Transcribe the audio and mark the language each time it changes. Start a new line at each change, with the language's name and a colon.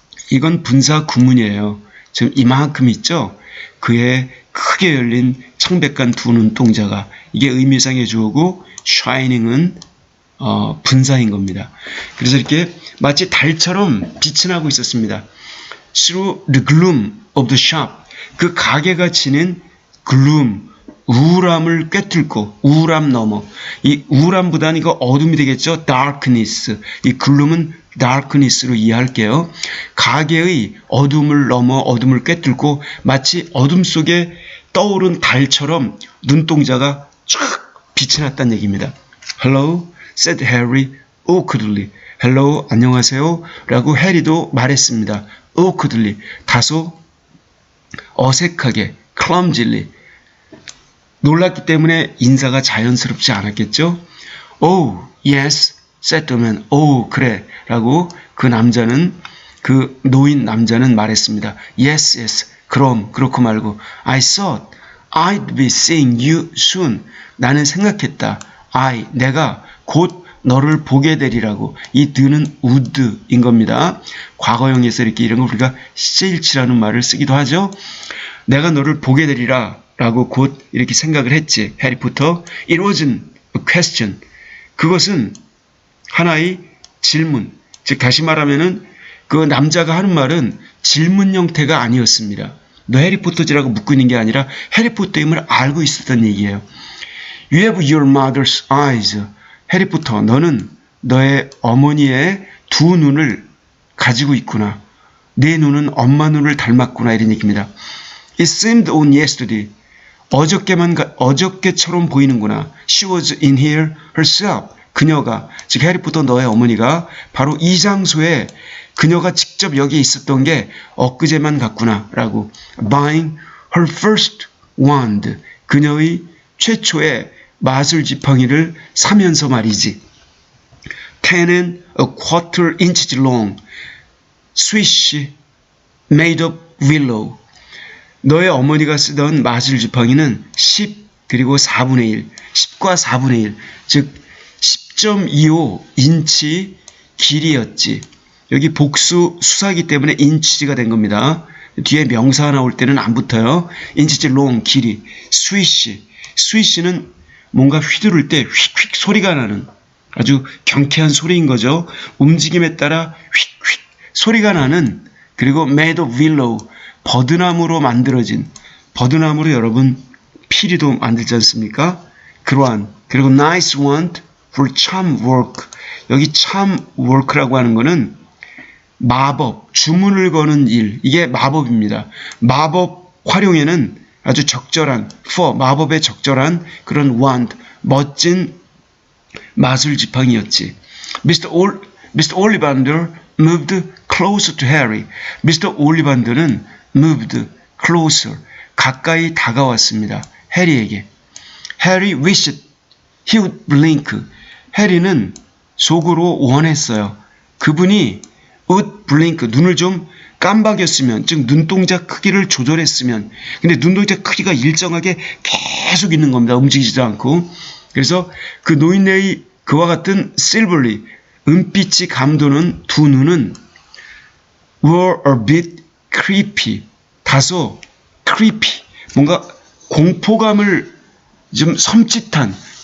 Korean: 이건 분사 구문이에요. 지금 이만큼 있죠? 그의 크게 열린 창백한 두 눈동자가 이게 의미상의 주어고 shining은 분사인 겁니다. 그래서 이렇게 마치 달처럼 빛이 나고 있었습니다.
English: Through the gloom of the shop.
Korean: 그 가게가 지닌 gloom, 우울함을 꿰뚫고 우울함 넘어 이 우울함보다는 이거 어둠이 되겠죠. darkness. 이 gloom은 darkness로 이해할게요. 가게의 어둠을 넘어 어둠을 꿰뚫고 마치 어둠 속에 떠오른 달처럼 눈동자가 쫙 빛이 났다는 얘기입니다.
English: Hello, said Harry awkwardly.
Korean: Hello, 안녕하세요. 라고 해리도 말했습니다. awkwardly. 다소 어색하게, clumsily. 놀랐기 때문에 인사가 자연스럽지 않았겠죠?
English: Oh, yes, said the man. Oh,
Korean: 그래. 라고 그 남자는, 그 노인 남자는 말했습니다.
English: Yes, yes.
Korean: 그럼, 그렇고 말고.
English: I thought I'd be seeing you soon.
Korean: 나는 생각했다. 내가 곧 너를 보게 되리라고. 이 드는 would인 겁니다. 과거형에서 이렇게 이런 거 우리가 shall라는 말을 쓰기도 하죠. 내가 너를 보게 되리라 라고 곧 이렇게 생각을 했지.
English: 해리포터. It wasn't a question.
Korean: 그것은 하나의 질문. 즉 다시 말하면은 그 남자가 하는 말은 질문 형태가 아니었습니다. 너 해리포터지라고 묻고 있는 게 아니라 해리포터임을 알고 있었던 얘기예요.
English: You have your mother's eyes.
Korean: 해리포터, 너는 너의 어머니의 두 눈을 가지고 있구나. 네 눈은 엄마 눈을 닮았구나. 이런 얘기입니다.
English: It seemed on yesterday.
Korean: 어저께처럼 보이는구나.
English: She was in here herself.
Korean: 그녀가, 즉 해리포터 너의 어머니가 바로 이 장소에 그녀가 직접 여기에 있었던 게 엊그제만 같구나.
English: 라고. Buying her first wand.
Korean: 그녀의 최초의 마술 지팡이를 사면서 말이지.
English: 10 and a quarter inches long. swish made of willow.
Korean: 너의 어머니가 쓰던 마술 지팡이는 10 그리고 4분의 1, 10과 4분의 1, 즉 10.25 인치 길이였지. 여기 복수 수사기 때문에 인치가 된 겁니다. 뒤에 명사가 나올 때는 안 붙어요. 인치지 long 길이. 스위시는 뭔가 휘두를 때 휙휙 소리가 나는 아주 경쾌한 소리인 거죠. 움직임에 따라 휙휙 소리가 나는, 그리고
English: made of willow,
Korean: 버드나무로 만들어진, 버드나무로 여러분 피리도 만들지 않습니까? 그러한, 그리고
English: nice wand for charm work.
Korean: 여기 charm work라고 하는 거는 마법, 주문을 거는 일, 이게 마법입니다. 마법 활용에는 아주 적절한, for, 마법에 적절한 그런 wand, 멋진 마술 지팡이였지.
English: Mr. Ollivander moved closer to Harry. Mr.
Korean: Ollivander는 moved closer, 가까이 다가왔습니다. 해리에게.
English: Harry wished he would blink.
Korean: 해리는 속으로 원했어요. 그분이
English: would blink,
Korean: 눈을 좀 깜박였으면, 즉 눈동자 크기를 조절했으면. 근데 눈동자 크기가 일정하게 계속 있는 겁니다. 움직이지도 않고. 그래서 그 노인네의 그와 같은 silvery, 은빛이 감도는 두 눈은
English: were a bit creepy,
Korean: 다소 creepy, 뭔가 공포감을 좀 섬찟한.